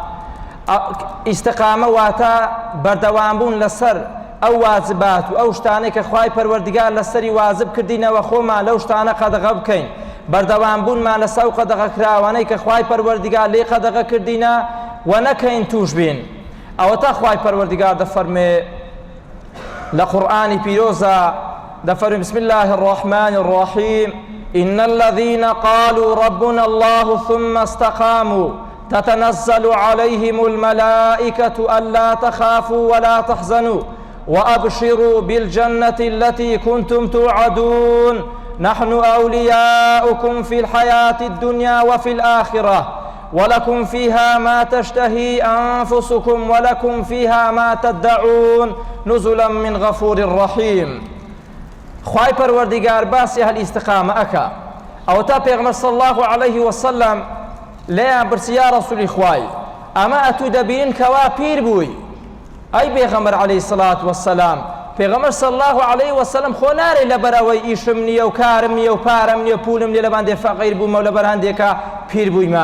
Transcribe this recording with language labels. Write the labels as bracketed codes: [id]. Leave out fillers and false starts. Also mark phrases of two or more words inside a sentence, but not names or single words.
[ckb] ئیستیقامە واتە بەردەوامبوون لەسەر ئەو واجبات و ئەو شتانەی کە خوای پەروەردگار لەسەری واجب کردینەوە خۆمان لەو شتانە قەدەغە بکەین، بەردەوامبوونمان لەسەر ئەو قەدەغە کراوانەی کە خوای پەروەردگار لێ قەدەغە کردینە و نەکەین توش بین. ئەوە تا خوای پەروەردگار دەفەرمێ لە قورئانی پیرۆزە، دەفەرمێ [ar] بسم الله الرحمن الرحيم إن الذين قالوا ربنا الله ثم استقاموا تتنزل عليهم الملائكة ألا تخافوا ولا تحزنوا وأبشروا بالجنة التي كنتم توعدون نحن أولياؤكم في الحياة الدنيا وفي الآخرة ولكم فيها ما تشتهي أنفسكم ولكم فيها ما تدعون نزلا من غفور رحيم. [ckb] خوای پەروەردگار باسی ئەهل ئیستیقامە ئەکا. ئەوە تا پێغەمبەر [ar] صلی الله عليه وسلم [ckb] لێیان پرسی یا ڕەسوولی خوای ئەمە ئەتوو دەبینن کەوا پیر بووی؟ ئەی پێغەمبەر [ar] عەلەیهی سەڵات وەسەلام، [ckb] پێغەمبەر [ar] صلی الله عليه وسلم [ckb] خۆ نارێ لەبەر ئەوەی ئیشم نییە و کارم نییە و پارەم نییە و پولم نییە لەبەر هەندێک فەقیر بوومە و لەبەر هەندێکە پیر بوویمە.